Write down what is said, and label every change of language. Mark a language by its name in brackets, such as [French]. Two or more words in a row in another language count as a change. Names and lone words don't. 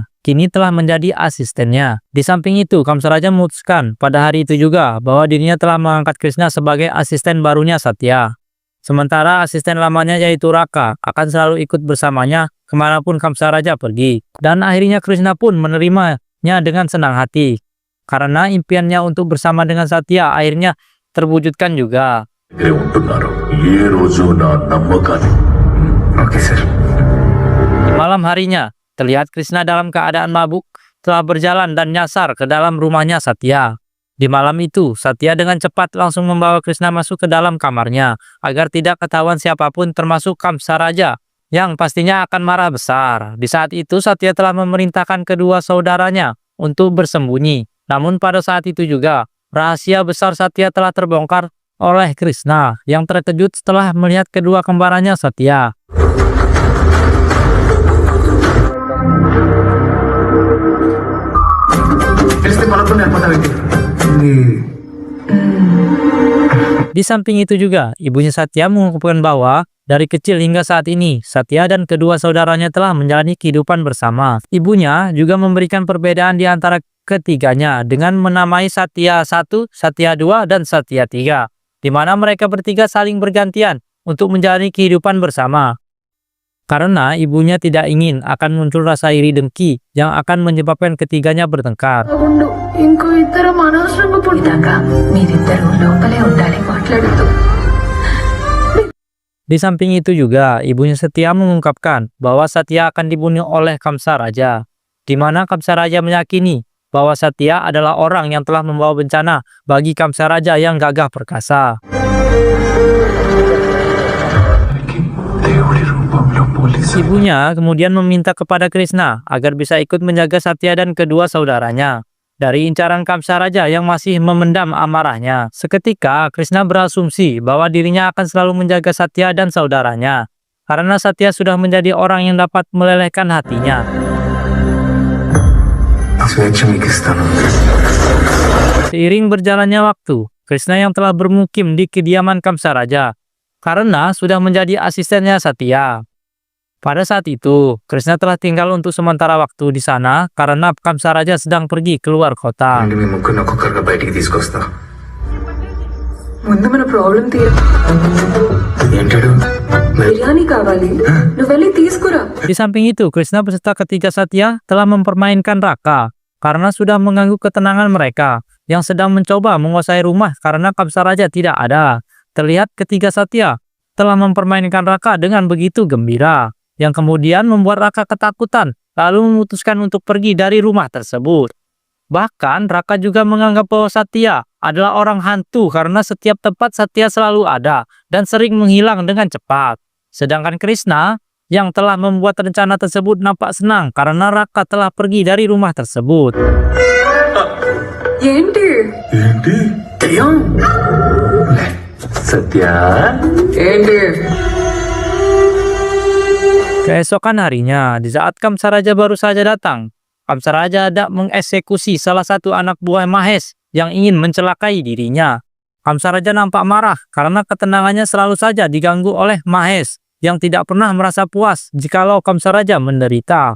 [Indonesian] Kini telah menjadi asistennya. Di samping itu, Kamsaraja memutuskan pada hari itu juga bahwa dirinya telah mengangkat Krishna sebagai asisten barunya Satya. Sementara asisten lamanya yaitu Raka akan selalu ikut bersamanya kemanapun Kamsaraja pergi. Dan akhirnya Krishna pun menerimanya dengan senang hati. Karena impiannya untuk bersama dengan Satya akhirnya terwujudkan juga. [Telugu] దగ్గరే ఉంటున్నారు ఏ రోజు నా నమ్మకాన్ని [English] Oke, sir. [Indonesian] Malam harinya, terlihat Krishna dalam keadaan mabuk telah berjalan dan nyasar ke dalam rumahnya Satya. Di malam itu, Satya dengan cepat langsung membawa Krishna masuk ke dalam kamarnya agar tidak ketahuan siapapun termasuk Kamsaraja yang pastinya akan marah besar. Di saat itu, Satya telah memerintahkan kedua saudaranya untuk bersembunyi. Namun pada saat itu juga, rahasia besar Satya telah terbongkar oleh Krishna yang terkejut setelah melihat kedua kembarannya Satya. [Telugu] తెలిస్తే పలకుండా వెళ్ళిపోతావేంటి? [Indonesian] Di samping itu juga, ibunya Satya mengungkapkan bahwa dari kecil hingga saat ini, Satya dan kedua saudaranya telah menjalani kehidupan bersama. Ibunya juga memberikan perbedaan di antara ketiganya dengan menamai Satya 1, Satya 2, dan Satya 3. Di mana mereka bertiga saling bergantian untuk menjalani kehidupan bersama. Karena ibunya tidak ingin akan muncul rasa iri dengki yang akan menyebabkan ketiganya bertengkar. [Telugu] ఇంకో ఇద్దరం అనవసరంగా పుట్టాక మీరిద్దరూ లోపలే ఉండాలి మాట్లాడుతూ. [Indonesian] Di samping itu juga, ibunya Satya mengungkapkan bahwa Satya akan dibunuh oleh Kamsaraja, di mana Kamsaraja meyakini bahwa Satya adalah orang yang telah membawa bencana bagi Kamsaraja yang gagah perkasa. [Telugu] దేవుడి రూపంలో పోలీసు [Indonesian] Ibunya kemudian meminta kepada Krishna agar bisa ikut menjaga Satya dan kedua saudaranya dari incaran Kamsaraja yang masih memendam amarahnya. Seketika, Krishna berasumsi bahwa dirinya akan selalu menjaga Satya dan saudaranya, karena Satya sudah menjadi orang yang dapat melelehkan hatinya. [Telugu] స్వేచ్ఛ మీకు ఇస్తాను. [Indonesian] Seiring berjalannya waktu, Krishna yang telah bermukim di kediaman Kamsaraja, karena sudah menjadi asistennya Satya. Pada saat itu, Krishna telah tinggal untuk sementara waktu di sana karena Kamsaraja sedang pergi keluar kota. [Telugu] మీ ముగ్గురు ఒక్కొక్కరుగా బయటికి తీసుకొస్తా. ముందు మన ప్రాబ్లం తీరు. ఏంటాడు? బిర్యానీ కావాలి, నువ్వు వెళ్ళి తీసుకురా. [Indonesian] Di samping itu, Krishna beserta ketiga Satya telah mempermainkan Raka karena sudah mengganggu ketenangan mereka yang sedang mencoba menguasai rumah karena Kamsaraja tidak ada. Terlihat ketiga Satya telah mempermainkan Raka dengan begitu gembira, yang kemudian membuat Raka ketakutan lalu memutuskan untuk pergi dari rumah tersebut. Bahkan Raka juga menganggap bahwa Satya adalah orang hantu karena setiap tempat Satya selalu ada dan sering menghilang dengan cepat. Sedangkan Krishna yang telah membuat rencana tersebut nampak senang karena Raka telah pergi dari rumah tersebut. [Telugu] ఏంటి ఏంటి సత్య ఏంటి? [Indonesian] Keesokan harinya, di saat Kamsaraja baru saja datang, Kamsaraja hendak mengeksekusi salah satu anak buah Mahesh yang ingin mencelakai dirinya. Kamsaraja nampak marah karena ketenangannya selalu saja diganggu oleh Mahesh yang tidak pernah merasa puas jikalau Kamsaraja menderita.